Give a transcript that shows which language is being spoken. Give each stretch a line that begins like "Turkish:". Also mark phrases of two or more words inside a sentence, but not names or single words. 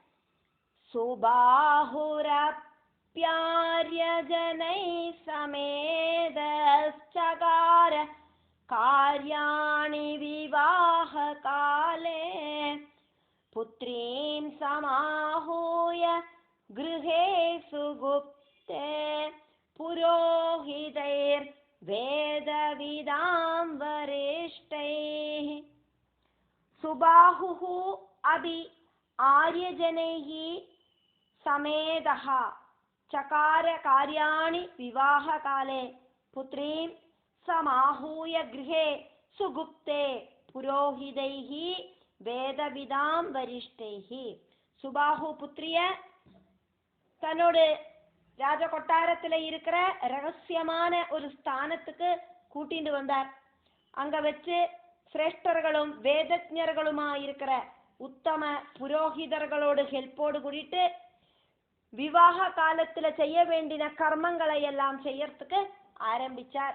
Sanskrit: सुबाहुरप्यार्य जनैः समेतश्चकार कार्याणि विवाह काले पुत्रीं समाहूय गृहे सुगुप्ते पुरोहितैर् वेदविदां वरिष्ठैः. सुबाहुः अपि आर्यजनैः समेदः चकार कार्याणि विवाहकाले पुत्रीं समाहूय गृहे सुगुप्ते पुरोहितैः वेदविदां वरिष्ठैः.
Tamil: சுபாஹு புத்திரிய தன்னோட ராஜ கொட்டாரத்தில் இருக்கிற ரகசியமான ஒரு ஸ்தானத்துக்கு கூட்டிட்டு வந்தார். அங்க வச்சு சிரேஷ்டர்களும் வேதஜர்களுமா இருக்கிற உத்தம புரோகிதர்களோடு ஹெல்ப்போடு கூட்டிட்டு விவாக காலத்துல செய்ய வேண்டிய கர்மங்களை எல்லாம் செய்யறதுக்கு ஆரம்பிச்சார்.